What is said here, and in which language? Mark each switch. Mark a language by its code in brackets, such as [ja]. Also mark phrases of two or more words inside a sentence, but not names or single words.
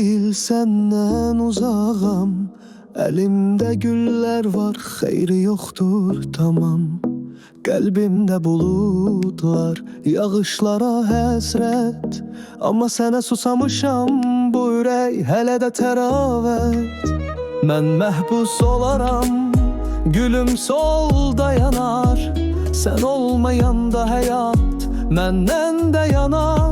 [tr] senden uzağam, elimde güller var, xeyri yoktur tamam. Kalbimde bulutlar, [az] yağışlara həsrət, amma sənə susamışam, bu ürək hələ də təravət. Mən məhbus olaram, gülüm solda yanar, sən olmayanda həyat məndən də yanar.